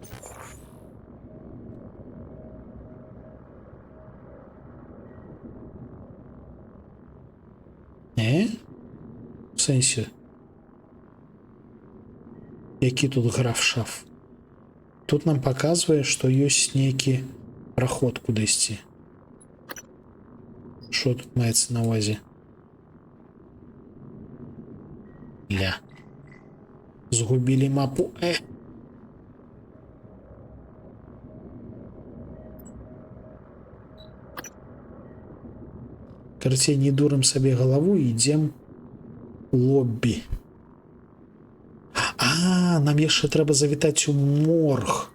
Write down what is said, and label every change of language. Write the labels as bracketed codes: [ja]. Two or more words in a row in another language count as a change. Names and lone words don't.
[be] В сэнсе? Які тут граф-шаф? Тут нам паказвае, што ёсць нейкі праход кудысьці. [uk] Що тут мається на увазі? Згубили мапу. [be] Карацей, не дурым сабе галаву і ідзем у лоббі. Нам яшчэ трэба завітаць у морг.